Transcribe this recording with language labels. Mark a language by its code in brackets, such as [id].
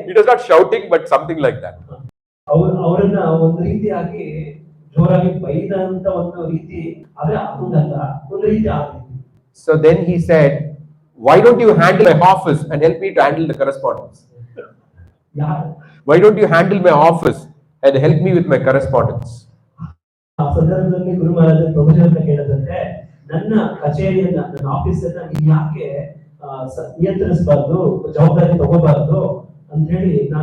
[en] It was not shouting, but something like that. [kn] ಅವರನ್ನ ಒಂದು ರೀತಿಯಾಗಿ ಜೋರಾಗಿ ಬೈದಂತ ಒಂದು ರೀತಿ, ಆದ್ರೆ ಹಂಗಲ್ಲ, ಒಂದು ರೀತಿ ಆಗಿದೆ. [en] So then he said, why don't you handle my office and help me to handle the correspondence? Why don't you handle my office and help me with my correspondence? [kn] ಆ ಸಂದರ್ಭದಲ್ಲಿ ಗುರು ಮಹಾರಾಜ ಪ್ರಭುಜರನ್ನ ಕೇಳಿದಂತೆ, ನನ್ನ ಕಚೇರಿಯನ್ನ, ನನ್ನ ಆಫೀಸ್ ಅನ್ನ ನೀನ್ ಯಾಕೆ ನಿಯಂತ್ರಿಸಬಾರ್ದು, ಜವಾಬ್ದಾರಿ ತಗೋಬಾರ್ದು ಅಂತ ಹೇಳಿ